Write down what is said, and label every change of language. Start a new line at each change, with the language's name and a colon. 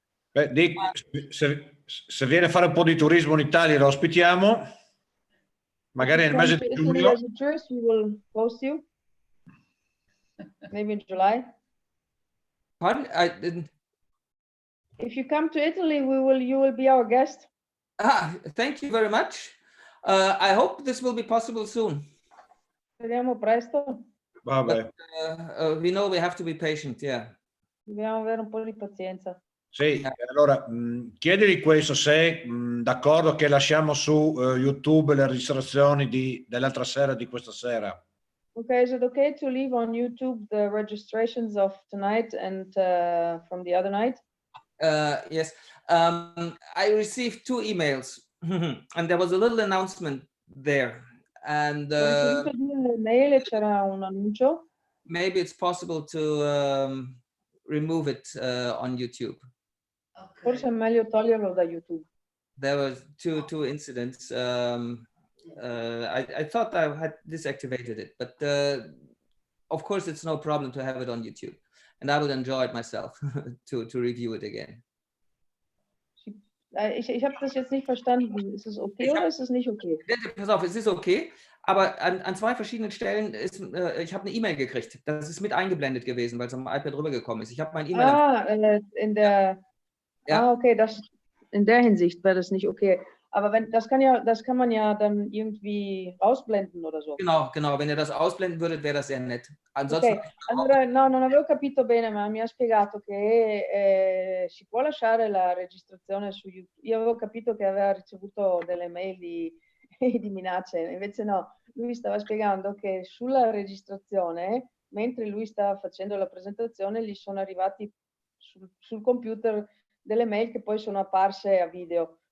Italian: Beh, Dick, se viene a fare un po' di turismo in Italia lo ospitiamo, magari nel mese di giugno.
English: As a tourist, we will host you. Maybe in July. Pardon? I didn't. If you come to Italy, you will be our guest. Thank you very much. I hope this will be possible soon.
Italian: Speriamo presto. Vabbè.
English: But, we know we have to be patient, yeah.
Italian: Dobbiamo avere un po' di pazienza. Sì, allora chiedili questo, se è d'accordo che lasciamo su YouTube le registrazioni dell'altra sera, di questa sera.
English: Okay, is it okay to leave on YouTube the registrations of tonight and from the other night? Yes. I received 2 emails and there was a little announcement there. And
Italian: Ho ricevuto 2 mail e c'era un annuncio.
English: maybe it's possible to remove it on YouTube.
Italian: Forse è meglio toglierlo da YouTube.
English: There was two incidents. I thought I had deactivated it, but of course it's no problem to have it on YouTube, and I would enjoy it myself to review it again.
German: Ich habe das jetzt nicht verstanden. Ist es okay oder ist es nicht okay? Pass auf, es ist okay, aber an 2 verschiedenen Stellen ist, ich habe eine E-Mail gekriegt. Das ist mit eingeblendet gewesen, weil es am iPad rübergekommen ist. Ich habe mein E-Mail. Okay, das in der Hinsicht wäre das nicht okay. Aber wenn das kann man ja dann irgendwie ausblenden oder so. Genau, wenn ihr das ausblenden würdet, wäre das sehr nett. Ansonsten.
Italian: Ok, allora no, non avevo capito bene, ma mi ha spiegato che si può lasciare la registrazione su YouTube. Io avevo capito che aveva ricevuto delle mail di minacce, invece no, lui stava spiegando che sulla registrazione, mentre lui stava facendo la presentazione, gli sono arrivati sul computer delle mail che poi sono apparse a video.